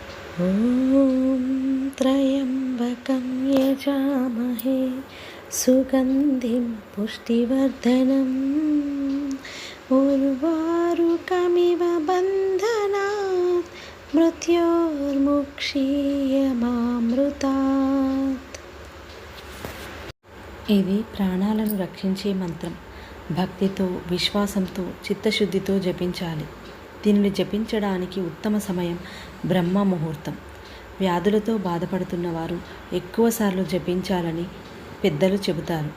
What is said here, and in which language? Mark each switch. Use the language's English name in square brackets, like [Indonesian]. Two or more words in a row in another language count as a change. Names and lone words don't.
[Sanskrit] ॐ त्र्यम्बकं यजामहे सुगन्धिं पुष्टिवर्धनम् उर्वारुकमिव बन्धनात् मृत्योर्मुक्षीयमामृतात्। [Telugu] ఇది ప్రాణాలను రక్షించే మంత్రం. భక్తితో, విశ్వాసంతో, చిత్తశుద్ధితో జపించాలి. దీనిని జపించడానికి ఉత్తమ సమయం బ్రహ్మ ముహూర్తం. వ్యాధులతో బాధపడుతున్న వారు ఎక్కువసార్లు జపించాలని పెద్దలు చెబుతారు.